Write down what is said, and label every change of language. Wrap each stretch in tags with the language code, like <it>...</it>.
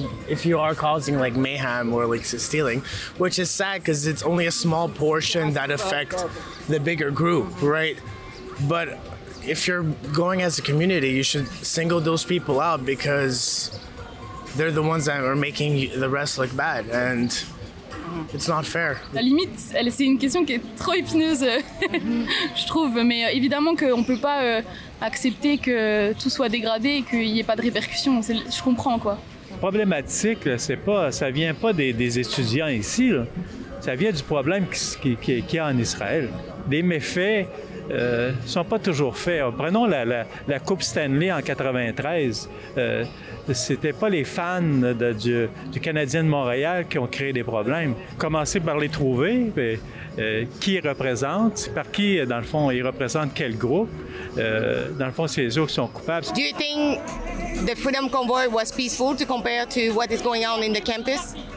<en>If you are causing mayhem or stealing, which is sad because it's only a small portion that affect the bigger group, right? But if you're going as a community, you should single those people out because they're the ones that are making the rest look bad, and it's not fair.</en> <fr>La limite, c'est une question qui est trop épineuse, je trouve. Mais évidemment qu'on ne peut pas accepter que tout soit dégradé et qu'il n'y ait pas de répercussions. Je comprends, quoi. La problématique, ça vient pas des étudiants ici, là. Ça vient du problème qu'il y a en Israël. Des méfaits sont pas toujours faits. Prenons la Coupe Stanley en 93. C'était pas les fans du Canadien de Montréal qui ont créé des problèmes. Commencer par les trouver, qui ils représentent, par qui, dans le fond, ils représentent quel groupe. Dans le fond, c'est eux qui sont coupables.</fr> <en>Do you think the Freedom Convoy was peaceful to compare to what is going on in the campus?</en>